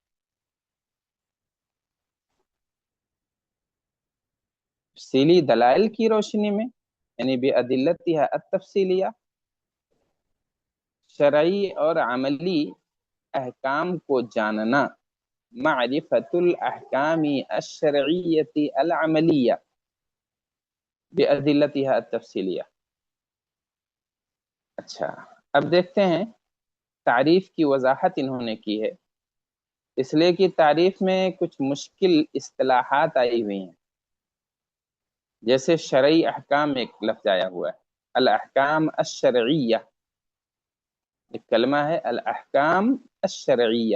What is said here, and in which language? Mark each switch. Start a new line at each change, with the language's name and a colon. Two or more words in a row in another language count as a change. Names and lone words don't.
Urdu: تفصیلی دلائل کی روشنی میں یعنی
Arabic: بأدلتها التفصیلیہ،
Urdu: شرعی اور عملی احکام کو جاننا،
Arabic: معرفت الاحکام الشرعیت العملیہ، بأدلتها التفصیلیہ۔
Urdu: اچھا، اب دیکھتے ہیں تعریف کی وضاحت انہوں نے کی ہے، اس لیے کہ تعریف میں کچھ مشکل اصطلاحات آئی ہوئی ہیں، جیسے شرعی احکام ایک لفظ آیا ہوا ہے،
Arabic: الاحکام الشرعیہ،
Urdu: ایک کلمہ ہے
Arabic: الاحکام الشرعیہ۔